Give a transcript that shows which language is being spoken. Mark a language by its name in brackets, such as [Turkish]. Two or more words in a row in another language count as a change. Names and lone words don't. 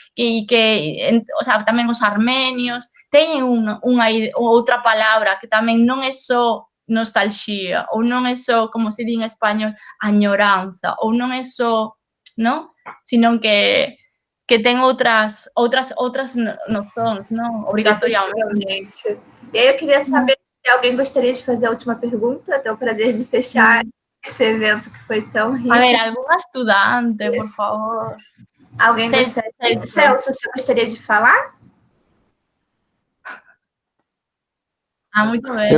[Galician] O sea, tamén os armenios, teñen outra palabra que tamén non é só nostalxía, ou non é só, como se di en español, añoranza, ou non é só, non? Sino que ten outras noções, non? [Portuguese] Obrigatoriamente. E aí eu queria saber se alguém gostaria de fazer a última pergunta, ter o prazer de fechar esse evento que foi tão rico. A ver, alguma estudante, por favor. Alguém gostaria? Celso, você gostaria de falar? Muito bem.